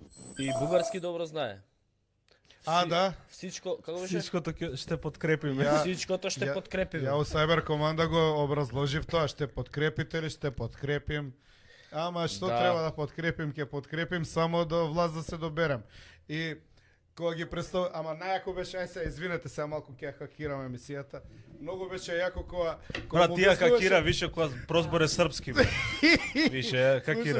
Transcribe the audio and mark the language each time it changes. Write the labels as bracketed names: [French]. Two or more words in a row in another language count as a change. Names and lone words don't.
[Macedonian] И бугарски добро знае. Да. Всичко, како беше? [Bulgarian] Всичкото ще подкрепиме. Всичкото ще подкрепиме. [Macedonian] Ја у Cyber команда го образложив тоа, [Bulgarian] ще подкрепите ли, ще подкрепим. [Macedonian] Ама што треба да подкрепим, ќе подкрепим само до власт да се доберем. И кога ги представ, ама најако беше, ај се извинете се малку ќе хакирам емисијата. Многу беше јако кога Брат, тија хакира више кога прозборе српски. Више хакира.